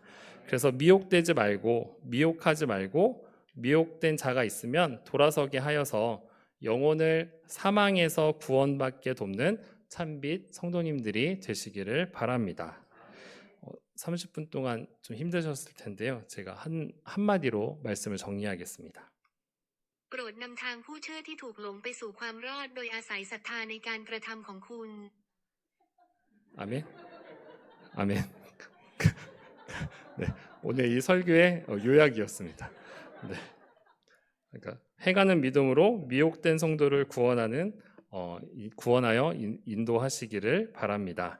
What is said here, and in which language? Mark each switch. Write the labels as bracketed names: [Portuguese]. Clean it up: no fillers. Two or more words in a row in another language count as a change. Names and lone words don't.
[Korean] 그래서 미혹되지 말고 미혹하지 말고 미혹된 자가 있으면 돌아서게 하여서 영혼을 사망에서 구원받게 돕는 참빛 성도님들이 되시기를 바랍니다. 30분 동안 좀 힘드셨을 텐데요. 제가 한마디로 말씀을 정리하겠습니다. [Thai] โปรดนำทางผู้เชื่อที่ถูกหลงไปสู่ความรอดโดยอาศัยศรัทธาในการกระทำของคุณ [Korean] 아멘. 아멘. 네, 오늘 이 설교의 요약이었습니다. 네. 그러니까 행하는 믿음으로 미혹된 성도를 구원하여 인도하시기를 바랍니다.